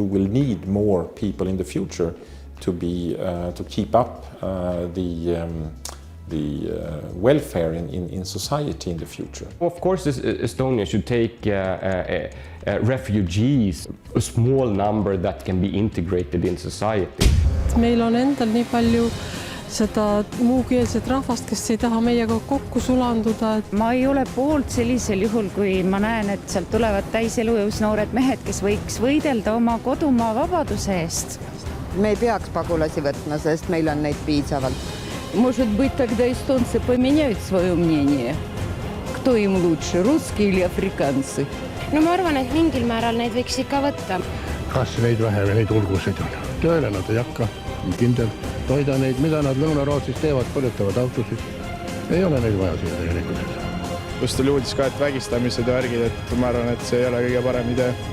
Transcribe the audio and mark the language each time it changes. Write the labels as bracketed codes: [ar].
[en] We will need more people in the future to keep up the welfare in society in the future. Of course, Estonia should take refugees, a small number that can be integrated in society. [et] Meil on endal nii palju seda muukeelset rahvast, kes ei taha meiega kokku sulanduda. Ma ei ole poolt sellisel juhul, kui ma näen, et sealt tulevad täiselujõus noored mehed, kes võiks võidelda oma kodumaa vabaduse eest. Me ei peaks pagulasi võtma, sest meil on neid piisavalt. [ru] Может быть, тогда эстонцы поменяют свое мнение. Кто им лучше, русские или африканцы? [et] No ma arvan, et mingil määral neid võiks ikka võtta. Kas neid vähe või neid ulgusid on? Tööle nad ei hakka, kindel. Toida neid, mida nad Lõuna-Rootsis teevad, põletavad autosid. Ei ole neid vaja siia tegelikult. Just oli uudis ka, et vägistamised ja värgid, et ma arvan, et see ei ole kõige parem idee.